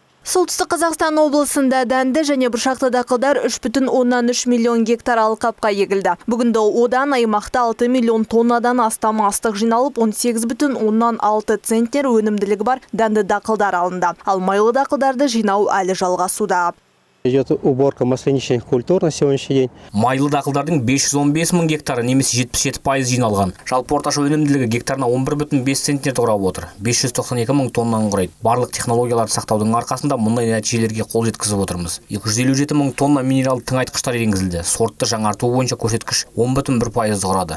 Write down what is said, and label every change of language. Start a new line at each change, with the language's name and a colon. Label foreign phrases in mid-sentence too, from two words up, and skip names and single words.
Kazakh: Солтүстік Қазақстан облысында дәнді және бұршақты дақылдар 3,3 миллион гектар алқапқа егілді. Бүгінде одан аймақта 6 миллион тоннадан астам астық жиналып, 18,6 центнер өнімділігі бар дәнді дақылдар алынды. Ал майлы дақылдарды жинау әлі жалғасуда.
Russian: Идет уборка масляничных культур на сегодняшний день.
Kazakh: Майлы дақылдардың 515 мың гектары немесе 77% жиналған. Жалпы орташа өнімділігі гектарына 11,5 центнер құрап отыр. 592 мың тоннаны құрайды. Барлық технологияларды сақтаудың арқасында мұндай нәтижелерге қол жеткізіп отырмыз. 257 мың тонна минералды тыңайтқыштар енгізілді. Сортты жаңарту бойынша көрсеткіш 10,1% құрады.